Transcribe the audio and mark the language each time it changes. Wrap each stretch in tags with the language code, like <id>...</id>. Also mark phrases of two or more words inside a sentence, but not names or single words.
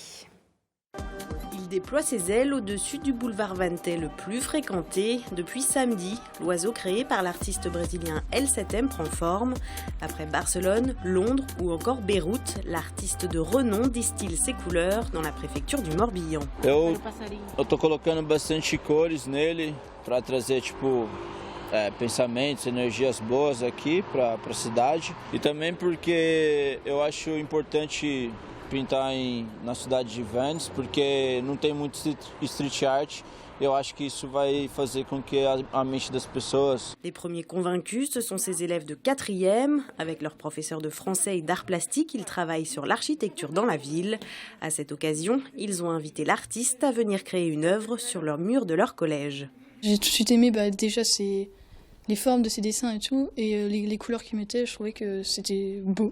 <fr>Il déploie ses ailes au-dessus du boulevard Vannetais le plus fréquenté. Depuis samedi, l'oiseau créé par l'artiste brésilien El7M prend forme. Après Barcelone, Londres ou encore Beyrouth, l'artiste de renom distille ses couleurs dans la préfecture du Morbihan.</fr> <pt>Eu tô colocando bastante cores nele para trazer pensamentos, energias boas aqui para a cidade e também porque eu acho importante pintar na cidade de Vannes, porque não tem muito</pt> <en>street art.</en> <pt>Eu acho que isso vai fazer com que a mente das pessoas.</pt> <fr>Les premiers convaincus, ce sont ces élèves de 4e. Avec leur professeur de français et d'art plastique, ils travaillent sur l'architecture dans la ville. À cette occasion, ils ont invité l'artiste à venir créer une œuvre sur leur mur de leur collège. J'ai tout de suite aimé déjà les formes de ses dessins et tout, et les couleurs qu'il mettait, je trouvais que c'était beau.</fr>